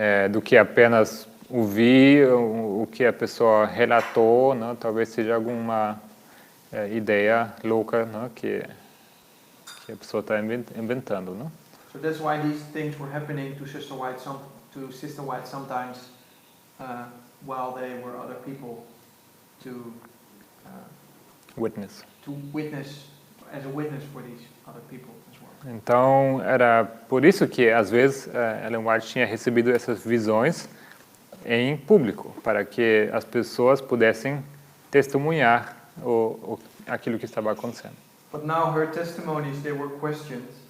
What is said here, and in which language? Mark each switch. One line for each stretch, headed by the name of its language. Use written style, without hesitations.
Portuguese: Do que apenas ouvir o que a pessoa relatou, não? Talvez seja alguma ideia louca, não? Que a pessoa está inventando, não?
English: So that's why these things were happening to Sister White sometimes while they were other people to Witness. As a witness for these other people as well.
Portuguese: Então era por isso que às vezes Ellen White tinha recebido essas visões em público, para que as pessoas pudessem testemunhar aquilo que estava acontecendo.
English: But now her testimonies, they were questioned.